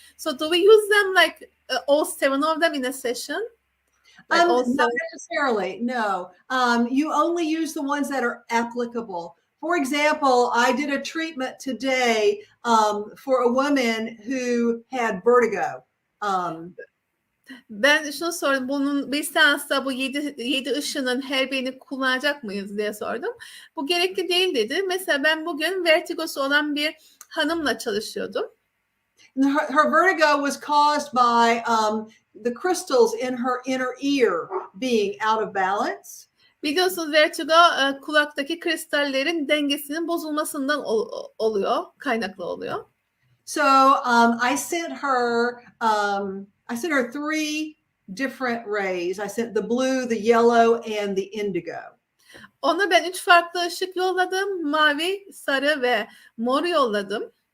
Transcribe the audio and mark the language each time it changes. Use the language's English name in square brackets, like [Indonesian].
[English] So do we use them like all 7 of them in a session? Like Not necessarily, no. You only use the ones that are applicable. For example, I did a treatment today for a woman who had vertigo. [Turkish] Ben şunu sordum, bunun bir seansta bu 7 ışının her birini kullanacak mıyız diye sordum. Bu gerekli değil dedi. Mesela ben bugün vertigosu olan bir hanımla çalışıyordum. [English] Her vertigo was caused by the crystals in her inner ear being out of balance. [Turkish] Biliyorsunuz vertigo kulaktaki kristallerin dengesinin bozulmasından kaynaklı oluyor. [English] So I sent her 3 different rays. I sent the blue, the yellow, and the indigo. [Turkish] Ona ben 3 farklı ışık yolladım. Mavi, sarı ve mor yolladım.